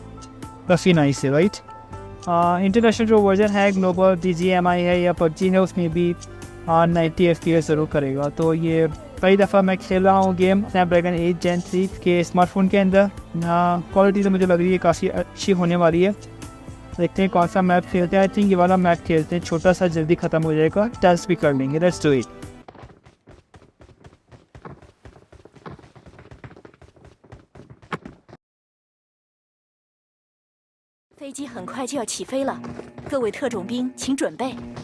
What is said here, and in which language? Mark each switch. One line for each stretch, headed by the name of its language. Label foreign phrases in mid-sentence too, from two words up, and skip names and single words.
Hindi: काफ़ी नाइस है, राइट। इंटरनेशनल जो वर्जन है ग्लोबल BGMI है या PUBG है, उसमें भी 90 FPS ज़रूर करेगा। तो ये कई दफ़ा मैं खेल रहा हूँ गेम स्नैपड्रैगन 8 Gen 3 के स्मार्टफोन के अंदर। क्वालिटी तो मुझे लग रही है काफ़ी अच्छी होने वाली है। देखते हैं कौन सा मैप खेलते हैं।
English: I think
Hindi: ये वाला मैप खेलते हैं, छोटा सा, जल्दी ख़त्म हो जाएगा, टेस्ट भी कर लेंगे।
English: Let's do it.
Chinese: 飞机很快就要起飞了，各位特种兵请准备。